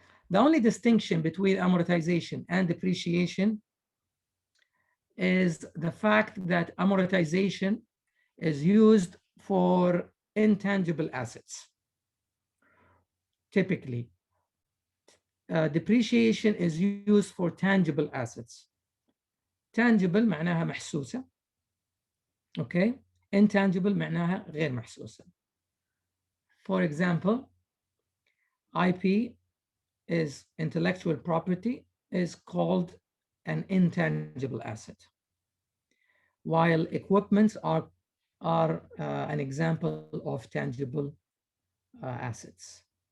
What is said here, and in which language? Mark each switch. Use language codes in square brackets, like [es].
[en] The only distinction between amortization and depreciation is the fact that amortization is used for intangible assets. Typically, depreciation is used for tangible assets. [ar] Tangible معناها محسوسة. [en] Okay. [ar] Intangible معناها غير محسوسة. [en] For example, IP is intellectual property, is called an intangible asset, while equipments are an example of tangible assets.